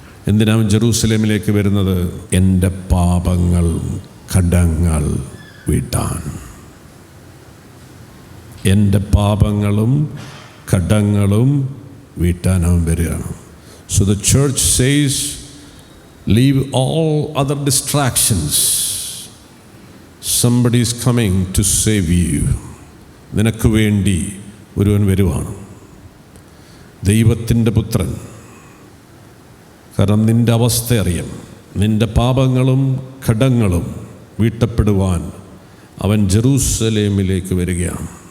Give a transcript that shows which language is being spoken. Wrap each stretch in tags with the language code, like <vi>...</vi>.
<ml>എന്തിനാണ് ജെറൂസലേമിലേക്ക് വരുന്നത്? എൻ്റെ പാപങ്ങൾ, കടങ്ങൾ വീട്ടാൻ. എൻ്റെ പാപങ്ങളും കടങ്ങളും വീട്ടാൻ അവൻ വരികയാണ്.</ml> <en>So the church says, leave all other distractions. Somebody is coming to save you.</en> <ml>നിനക്ക് വേണ്ടി ഒരുവൻ വരുവാണ്. ദൈവത്തിൻ്റെ പുത്രൻ, കാരണം നിൻ്റെ അവസ്ഥ അറിയാം. നിൻ്റെ പാപങ്ങളും ഘടങ്ങളും വീട്ടപ്പെടുവാൻ അവൻ ജെറൂസലേമിലേക്ക് വരികയാണ്.</ml>